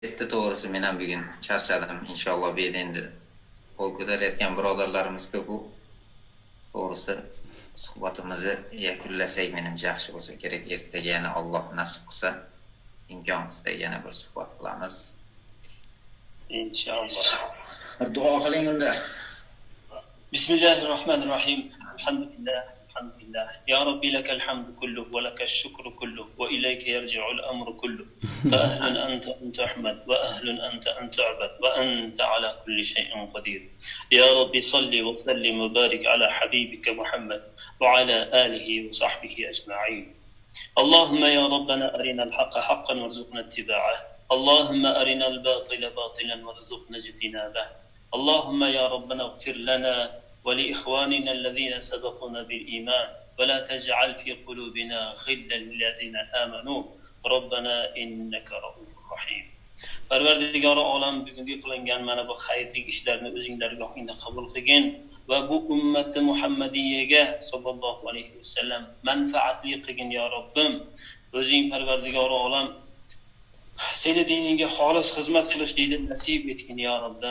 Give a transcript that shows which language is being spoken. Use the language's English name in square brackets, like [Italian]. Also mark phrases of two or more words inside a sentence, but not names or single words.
[Uzbek] Etti to'g'risi men ham bugun charchadim. Inshaalloh bu yerda endi qo'l ko'tarayotgan birodarlarimiz ko'p. To'g'risi suhbatimizni yakunlasak menimcha yaxshi bo'lsa kerak. Ertaga yana Alloh nasib qilsa imkon qilsa yana bir suhbat qilamiz. [Arabic] إن شاء الله. [Uzbek] Duo qiling unda. [Arabic] بسم الله الرحمن الرحيم. الحمد لله. الحمد لله. يا رب لك الحمد كله ولك الشكر كله وإليك يرجع الأمر كله. فأهل أنت أن تحمد وأهل أنت أن تعبد وأنت على كل شيء قدير. يا رب صل وسلم وبارك على حبيبك محمد وعلى آله وصحبه أجمعين. اللهم يا ربنا أرنا الحق حقا وارزقنا اتباعه. اللهم أرنا الباطل باطلا وارزقنا اجتنابه. اللهم يا ربنا اغفر لنا ولإخواننا الذين سبقونا بالإيمان ولا تجعل في قلوبنا غلا للذين آمنوا ربنا إنك رؤوف رحيم. [Uzbek] Parvardigori olam bugungi qilingan mana bu xayrli ishlarni o'zing dargohingda qabul qilgin va bu ummati Muhammadiyaga [Arabic] صلى الله عليه وسلم [Uzbek] manfaatli qilgin ya Robbim. O'zing Parvardigori olam seni diningga xolis xizmat qilishni nasib etgin ya Robbim.